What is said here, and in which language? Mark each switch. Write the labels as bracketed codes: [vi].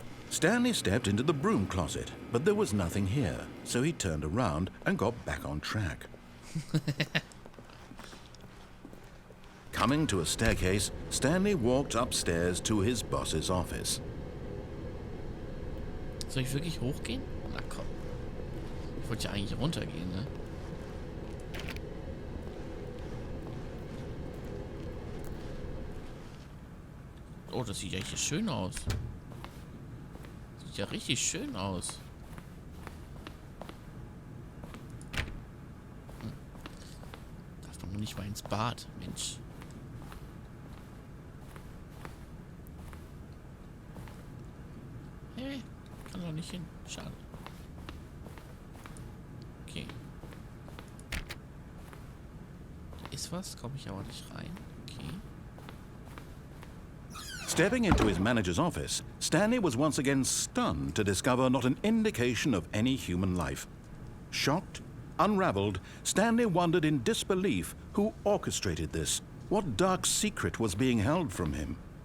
[en] Stanley stepped into the broom closet, but there was nothing here, so he turned around and got back on track. Coming to a staircase, Stanley walked upstairs to his boss's office. [de] Soll ich wirklich hochgehen? Na komm. Ich wollte ja eigentlich runtergehen, ne? Oh, das sieht ja hier schön aus. Sieht ja richtig schön aus. Darf man nur nicht mal ins Bad, Mensch. Hey, kann doch nicht hin. Schade. Okay. Da ist was, komme ich aber nicht rein. Okay. [en] Stepping into his manager's office, Stanley was once again stunned to discover not an indication of any human life. Shocked, unraveled, Stanley wondered in disbelief who orchestrated this, what dark secret was being held from him.